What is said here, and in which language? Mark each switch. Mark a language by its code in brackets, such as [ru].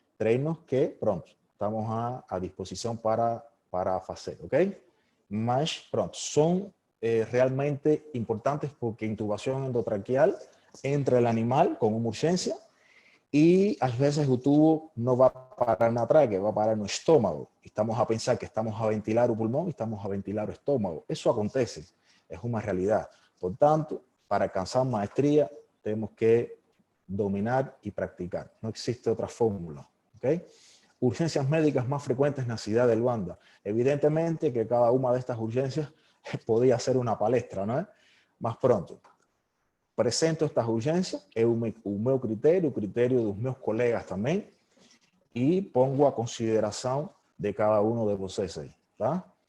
[pt] Treinos que, pronto, estamos a disposição para fazer, ok? Mas, pronto, são realmente importantes porque [es] intubación endotraqueal entra el animal con una urgencia y a veces el tubo no va a parar [pt] na tráquea, [es] va a parar no estómago. Estamos a pensar que estamos a ventilar o pulmón y estamos a ventilar o estómago. Eso acontece, es una realidad. Por tanto, para alcanzar maestría tenemos que dominar y practicar. No existe otra fórmula. ¿Okay? Urgencias médicas más frecuentes en la ciudad de Luanda. Evidentemente que cada una de estas urgencias podía ser una palestra, ¿no? Más pronto. Presento [pt] estas urgências, é o meu critério, o critério dos meus colegas também, [es] e pongo [pt] a consideração de cada um de vocês aí, tá?